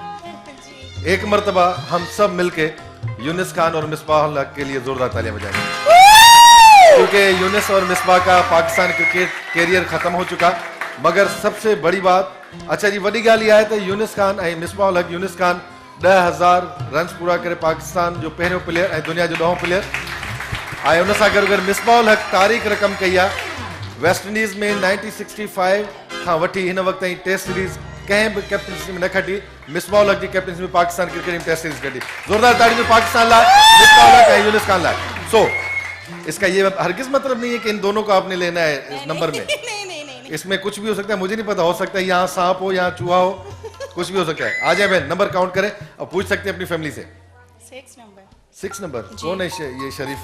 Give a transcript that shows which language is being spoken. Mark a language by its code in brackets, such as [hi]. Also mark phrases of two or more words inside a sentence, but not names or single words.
[ur] ایک مرتبہ ہم سب مل کے یونس خان اور مصباح الحق کے لیے زوردار تالیاں بجائیں گے، کیونکہ یونس اور مصباح کا پاکستان [en] cricket career [ur] ختم ہو چکا. مگر سب سے بڑی بات, [sd] अच्छा जी वही गाल आए तो यूनिस खान ऐं मिसबाह उल हक, यूनिस खान 10,000 रन पूरा करे पाकिस्तान जो पहिरियों प्लेयर ऐं दुनिया जो 9 प्लेयर ऐं उन सां गॾु मिसबाह उल हक तारीख़ रक़म कई आहे। वेस्ट इंडीज़ में 1965 खां वठी हिन वक़्त ताईं [en] test series [sd] कंहिं बि कैप्टनसी में न खटी। मिसबाह उल हक जी कैप्टनसी में पाकिस्तान [en] cricket team test series [sd] खटी। जोरदार ताड़ियों पाकिस्तान लाइ, मिसबाह उल हक ऐं यूनिस खान लाइ। [ur] سو اس کا یہ ہرگز مطلب نہیں ہے کہ ان دونوں کو آپ نے لینا ہے اس نمبر میں. اس میں کچھ بھی ہو سکتا ہے، مجھے نہیں پتا، ہو سکتا ہے یہاں سانپ ہو، یہاں چوہا ہو، کچھ بھی ہو سکتا ہے. آ جائے بہن, [en] number count [ur] کریں اور پوچھ سکتے ہیں اپنی فیملی سے. 6 نمبر کون ہے یہ شریف?